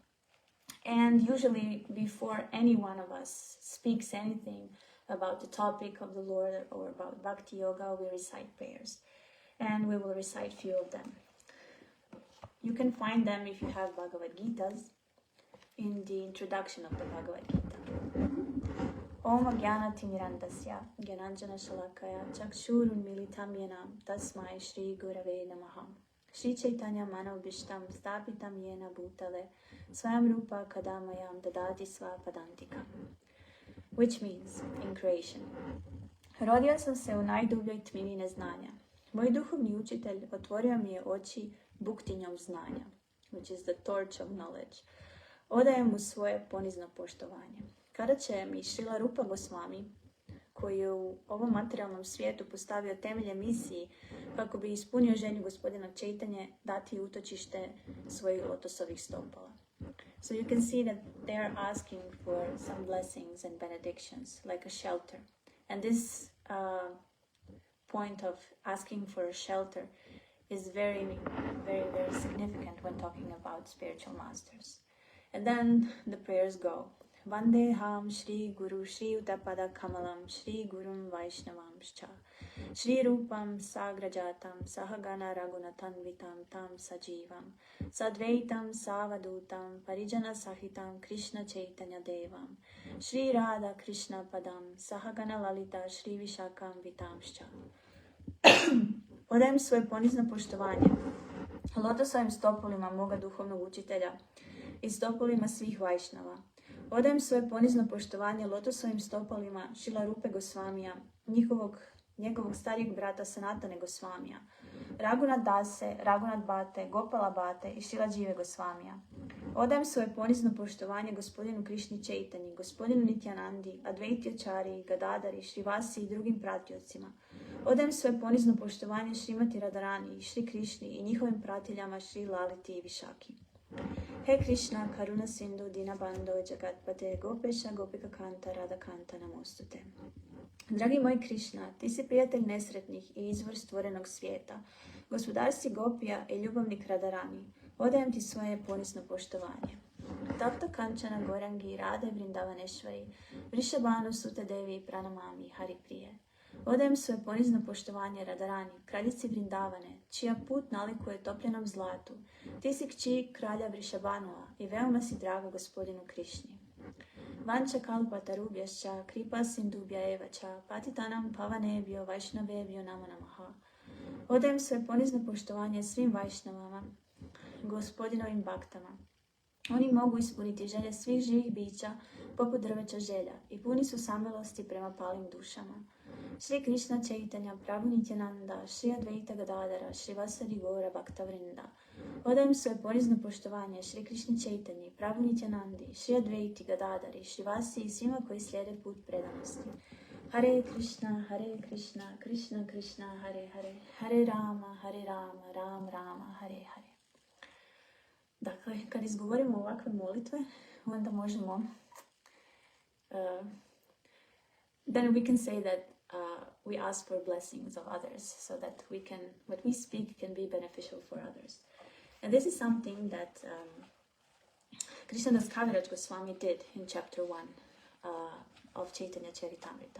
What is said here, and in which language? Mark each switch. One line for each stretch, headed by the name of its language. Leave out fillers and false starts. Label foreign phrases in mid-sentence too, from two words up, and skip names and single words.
English: And usually before any one of us speaks anything about the topic of the Lord or about Bhakti Yoga, we recite prayers. And we will recite few of them. You can find them if you have Bhagavad Gitas in the introduction of the Bhagavad Gita.
Sanskrit: ॐ ज्ञान तिमिरान्धस्य ज्ञानाञ्जन शलाकया चक्षुरुन् मिलितम् येनम् तस्मै श्री गुरवे नमः. श्री चैतन्य मनव् भिष्टम् स्तापितम् येन भूतले स्वयम् रूप कदमयम् ददति स्वपदान्तिक.
English: Which means, in Croatian,
Croatian: rodio sam se u najdubljoj tmini neznanja. Moj duhovni učitelj otvorio mi je oči buktinjom znanja,
English: which is the torch of knowledge.
Croatian: Odajem mu svoje ponizno poštovanje. Kada će mi Srila Rupa Goswami, koji je u ovom materijalnom svijetu postavio temelje misiji kako bi ispunio želju gospodina Chaitanje, dati utočište svojih lotosovih stopala.
English: So you can see that they are asking for some blessings and benedictions, like a shelter. And this point of asking for a shelter is very, very, very significant when talking about spiritual masters. And then the prayers go.
Sanskrit: वन्देहम् श्री गुरु श्री उतपाद कमलम् श्री गुरुम् वैष्णवांश्च श्री रूपम् साग्रजातम् सहगण रगुनातन् वितम् तम् सजीवम् साद्वैतम् सावदुतम् परिजन सहितम् कृष्ण चैतन्य देवम् श्री राधा कृष्ण पदम् सहगण ललिता श्री विशाकम् वितांश्च.
Croatian: Odajem svoje ponizno poštovanje lotosovim stopulima moga duhovnog učitelja i stopulima svih Vajšnava. Odajem svoje ponizno poštovanje lotosovim stopalima Šila Rupe Gosvamija, njegovog starijeg brata Sanatane Gosvamija, Raghunat Dase, Raghunat Bate, Gopala Bate i Šila Džive Gosvamija. Odajem svoje ponizno poštovanje gospodinu Krišni Čeitanji, gospodinu Nityanandi, Advaityačari, Gadadari, Šrivasi i drugim pratiocima. Odajem svoje ponizno poštovanje Šrimati Radharani i Šri Krišni i njihovim pratiljama Šri Laliti i Višaki.
Sanskrit: हे कृष्ण करुणा सिन्धु दीनबन्दो जगत्पते गोपेश गोपिका कान्त राधा कान्त नमोस्तुते.
Croatian: Dragi moj Krishna, ti si prijatelj nesretnih i izvor stvorenog svijeta, gospodar si Gopija i ljubavnik Radharani. Odajem ti svoje ponizno poštovanje.
Sanskrit: तप्त कञ्चन गोराङ्गि राधे वृन्दावनेश्वरि वृषभानु सुते देवि प्रणमामि हरि प्रिये.
Croatian: Odajem svoje ponizno poštovanje Radharani, kraljici Vrindavane, čija put nalikuje topljenom zlatu. Ti si kći kralja Vrishabhanova i veoma si draga gospodinu Krišni.
Sanskrit: वञ्च कल्पत रुभ्यश्च कृप सिन्दुभ्य एवच पतितानाम् पावनेबियो वैष्णवेबियो नमो नमः.
Croatian: Odajem svoje ponizno poštovanje svim vajšnavama, gospodinovim baktama. Oni mogu ispuniti želje svih živih bića poput drveća želja i puni su samilosti prema palim dušama.
Sanskrit: श्री कृष्ण चैतन्य प्रभु नित्यानन्द श्री अद्वैत गदाधर श्री वासरि गोर भक्त वृन्द.
Croatian: Odajem svoje ponizno poštovanje Šri Krishni Chaitanyi, Prabhu Nityanandi, Šri Advaiti Gadadari, Šri Vasi i svima koji slijede put predanosti.
Sanskrit: हरे कृष्ण कृष्ण कृष्ण हरे हरे हरे राम राम् राम हरे हरे.
Croatian: Dakle, kad izgovorimo ovakve molitve, onda možemo
English: then we can say that we ask for blessings of others so that what we speak can be beneficial for others. And this is something that Krishnadas Kaviraj Goswami did in chapter 1 of Chaitanya Charitamrita.